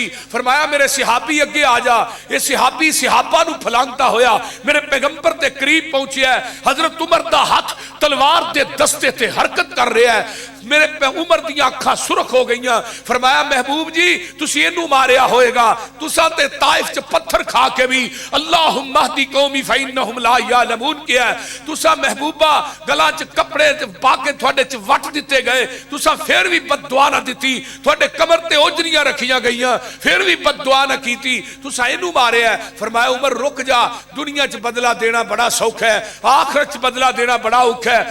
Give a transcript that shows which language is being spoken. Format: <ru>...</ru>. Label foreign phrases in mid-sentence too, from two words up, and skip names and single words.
<pa>فرمایا میرے صحابی اگے آ جا۔ ایہہ صحابی صحابہ نوں پھلانگدا ہویا میرے پیغمبر دے قریب پہنچیا. حضرت عمر دا ہتھ تلوار دے دستے تے حرکت کر رہیا اے. میرے عمر دیاں اکھاں سرخ ہو گئیاں. فرمایا محبوب جی تسی ایہنوں ماریا ہووے گا، تساں تے طائف چ پتھر کھا کے وی</pa> <ar>اللهم اهد قومي فإنهم لا يعلمون</ar> <pa>کیتا اے. تساں محبوبا گلے چ کپڑے پا کے تھوڑے چ وٹ دتے گئے، تساں فیر وی بددعا نہ دتی، تھوڑے کمر تے اوجھڑیاں رکھیاں گئیاں، فیر وی بددعا نہ کیتی، تساں ایہنوں ماریا. فرمایا عمر رک جا، دنیا چ بدلہ دینا بڑا سوکھا اے، آخرت چ بدلہ دینا بڑا اوکھا اے.</pa>